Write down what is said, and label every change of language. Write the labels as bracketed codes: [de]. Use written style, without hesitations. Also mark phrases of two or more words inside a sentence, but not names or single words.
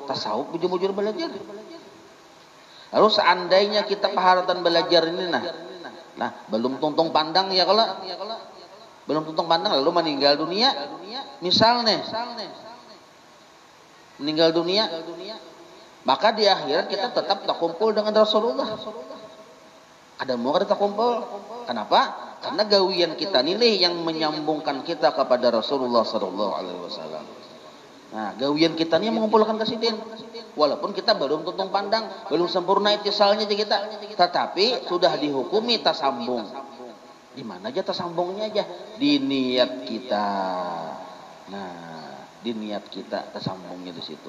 [bjn] Tasawuf bujur-bujur belajar. Lalu seandainya kita keharatan belajar ini nah belum tuntung pandang ya kalau belum tuntung pandang lalu meninggal dunia misalnya meninggal dunia maka di akhirat kita tetap tak kumpul dengan Rasulullah. Ada mau kada tak kumpul? Kenapa? Karena gawian kita nilai yang menyambungkan kita kepada Rasulullah [ar] sallallahu alaihi wasallam. [bjn] Nah, gawian kita ini mengumpulkan kesidin. Walaupun kita belum tuntung pandang, belum sempurna itisalnya aja kita, tetapi sudah dihukumi tasambung. Di mana aja tasambungnya aja? Di niat kita. Nah, di niat kita tasambungnya di situ.